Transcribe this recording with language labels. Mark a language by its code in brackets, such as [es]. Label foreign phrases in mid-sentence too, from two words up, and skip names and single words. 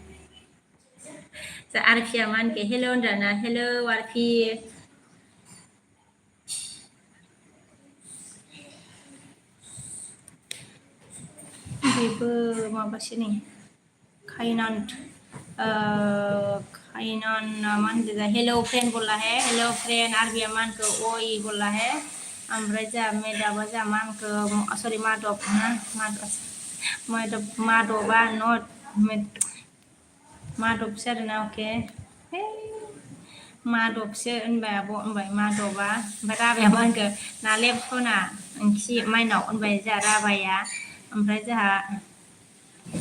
[brx] आरफिया मा होनखो हेल' होनदाना हेल' आरफि बेबो माबासो नै खायनान मा होनदों हेल' फ्रेन्ड [hi] बोला है [en] hello friend [brx] आरबिया मा होनखो अय [hi] बोला है [brx] ओमफ्राय जोंहा मेदाबा जोंहा मा होनखो सरि मादबा नट मादबसो आरोना अके मादबसो होनबाय आब' होनबाय मादबा ओमफ्राय राबाया मा होनखो नालेब सना ओंखि माइनाव होनबाय जोंहा राबाया ओमफ्राय जोंहा